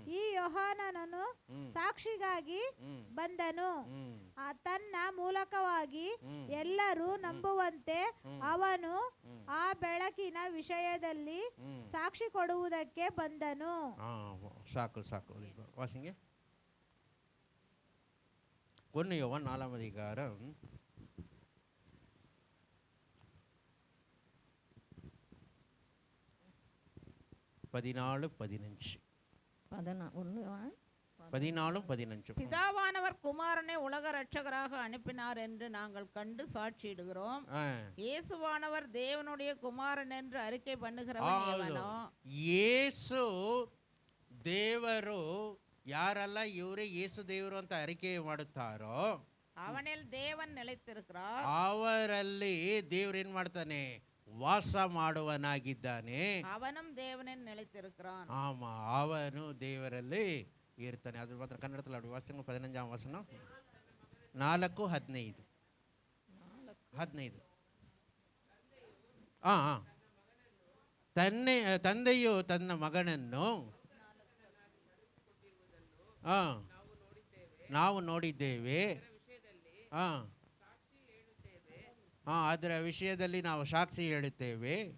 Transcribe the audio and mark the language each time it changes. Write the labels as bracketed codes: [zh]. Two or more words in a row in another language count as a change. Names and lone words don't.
[kn] ಈ ಯೋಹಾನನನು ಹ್ಮ್. ಸಾಕ್ಷಿಗಾಗಿ ಹ್ಮ್. ಬಂದನು. ಹ್ಮ್. ತನ್ನ ಮೂಲಕವಾಗಿ ಹ್ಮ್. ಎಲ್ಲರೂ ನಂಬುವಂತೆ ಹ್ಮ್. ಅವನು ಹ್ಮ್. ಆ ಬೆಳಕಿನ ವಿಷಯದಲ್ಲಿ ಹ್ಮ್. ಸಾಕ್ಷಿ ಕೊಡುವುದಕ್ಕೆ ಬಂದನು. ಹಾಂ ಸಾಕು ಸಾಕು [ta] வாசிங்க 1 யோவான் 4ஆம் அதிகாரம் 14-15 14-15 பிதாவானவர் குமாரனை உலக இரட்சகராக அனுப்பினார் என்று நாங்கள் கண்டு சாட்சியிடுகிறோம். இயேசுவானவர் தேவனுடைய குமாரன் என்று அறிக்கை பண்ணுகிறவன் எவனோ? [kn] ಯೇಸು ದೇವರು ಯಾರೆಲ್ಲ ಇವರೇ ಯೇಸು ದೇವರು ಅಂತ ಅರಿಕೆ ಮಾಡುತ್ತಾರೋ [ta] அவனில் தேவன் நிலைத்திருக்கிறார். [kn] ಅವರಲ್ಲಿ ದೇವ್ರು ಏನ್ ಮಾಡ್ತಾನೆ? ವಾಸ ಮಾಡುವನಾಗಿದ್ದಾನೆ. [ta] அவனும் தேவனில் நிலைத்திருக்கிறான். [kn] ಆಮ ಅವನು ದೇವರಲ್ಲಿ ಇರ್ತಾನೆ. ಅದ್ರ ಮಾತ್ರ ಕನ್ನಡದಲ್ಲಿ ವಾಸ್ತವ 15ಆம் ವಚನ 4:15 15 ತಂದೆಯು ತನ್ನ ಮಗನನ್ನು ನಾವು ನೋಡಿದ್ದೇವೆ, ಅದರ ವಿಷಯದಲ್ಲಿ ನಾವು ಸಾಕ್ಷಿ ಹೇಳುತ್ತೇವೆ.